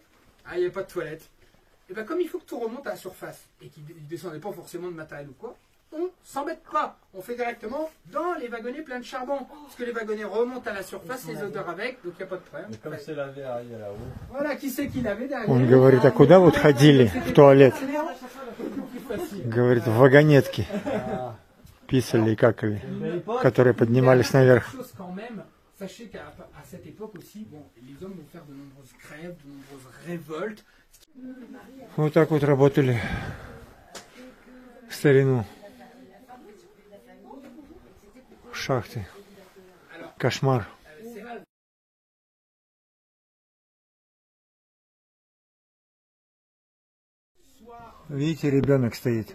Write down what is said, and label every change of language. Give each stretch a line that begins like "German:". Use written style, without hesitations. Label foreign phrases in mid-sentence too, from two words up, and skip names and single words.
French: Ah, il n'y avait pas de toilettes. Et bien comme il faut que tout remonte à la surface, et qu'ils ne descendaient pas forcément de matériel ou quoi, on s'embête pas. On fait directement dans les wagonnets pleins de charbon. Parce que les wagonnets remontent à la surface, les odeurs avec, donc il n'y a pas de problème. Mais comme c'est lavé arrière là-haut. Voilà, qui c'est qui l'avait derrière?
Russian: Он говорит, а куда вот ходили в туалет? Говорит, в вагонетке. Писали и какали, которые поднимались наверх.
French: Sachez qu'à cette époque aussi, bon, les hommes vont faire de nombreuses grèves, de nombreuses révoltes.
Russian: Вот так вот работали в старину. Шахты. Кошмар. Видите, ребенок стоит.